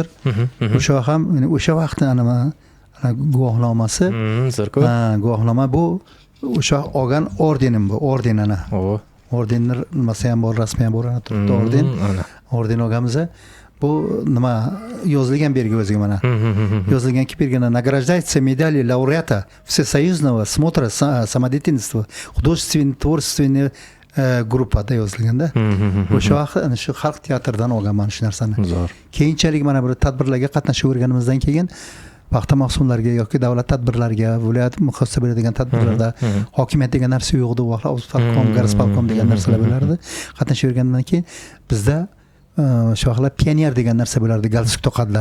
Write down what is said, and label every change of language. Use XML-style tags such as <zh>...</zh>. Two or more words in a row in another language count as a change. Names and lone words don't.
<uz>O'sha ham o'sha vaqtda ana guvohnomasi. Guvohnoma bu o'sha olgan ordenim bu, orden ana. Ordenni nimasi ham bor, rasmi ham bor, ana turibdi orden. Orden olganmiz. Bu nima yozilgan bergi o'ziga mana. Yozilganki bergana</uz> <ru>награждается медалью лауреата Всесоюзного смотра самодеятельности художественно-творчественной</ru> <uz>gruppada yozilganda. O'sha vaqt ana shu xalq teatridan olganman shu narsani. Keyinchalik mana bir tadbirlarga qatnashaverganimizdan keyin paxta mavsumlariga yoki davlat tadbirlariga, viloyat muxassas bo'ladigan tadbirlarda hokimiyat degan narsa yo'q edi. U vaqtlar O'zparkom, Garsparkom degan narsalar bo'lardi. Qatnashavergandan keyin bizda shu vaqtlar pioner degan narsa bo'lardi, galstuk to'qadilar.</uz>